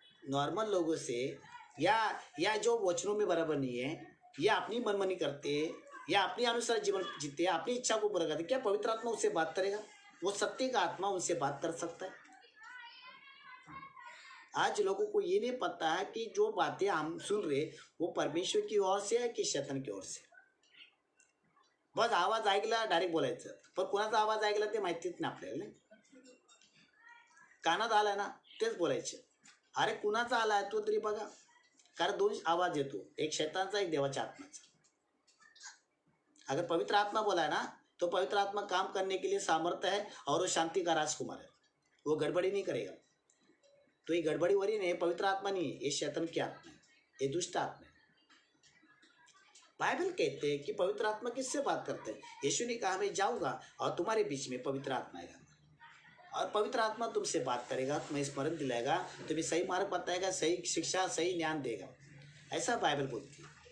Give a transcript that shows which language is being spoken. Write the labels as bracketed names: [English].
[Hindi] Normal लोगों से, या जो वचनों में बराबर नहीं है, या अपनी मनमानी करते, या अपने अनुसार जीवन जीते, अपनी इच्छा को पूरा करते, क्या पवित्र आत्मा उससे बात करेगा? वो सत्य का आत्मा उनसे बात कर सकता है? आज लोगों को ये नहीं पता है कि जो बातें हम सुन रहे वो परमेश्वर की ओर से है कि शैतान की ओर से। [Marathi] बस आवाज ऐकला डायरेक्ट बोलायचं, पण कोणाचा आवाज ऐकला ते माहितीच नाही आपल्याला. कानात आलाय ना तेच बोलायचे. अरे कुणाचा आलाय तो तरी बघा, कारण दोन आवाज येतो, एक शैतानचा, एक देवाच्या आत्म्याचा. [Hindi] अगर पवित्र आत्मा बोला है ना, तो पवित्र आत्मा काम करने के लिए सामर्थ्य है और वो शांति का राजकुमार है, वो गड़बड़ी नहीं करेगा. तो ये गड़बड़ी हो रही नहीं, पवित्र आत्मा नहीं है, ये शैतान की आत्मा है, ये दुष्ट आत्मा है. बाइबल कहते हैं कि पवित्र आत्मा किससे बात करते हैं? यीशु ने कहा मैं जाऊंगा और तुम्हारे बीच में पवित्र आत्मा आएगा और पवित्र आत्मा तुमसे बात करेगा, तुम्हें स्मरण दिलाएगा, तुम्हें सही मार्ग बताएगा, सही शिक्षा, सही ज्ञान देगा. ऐसा बाइबल बोलती है.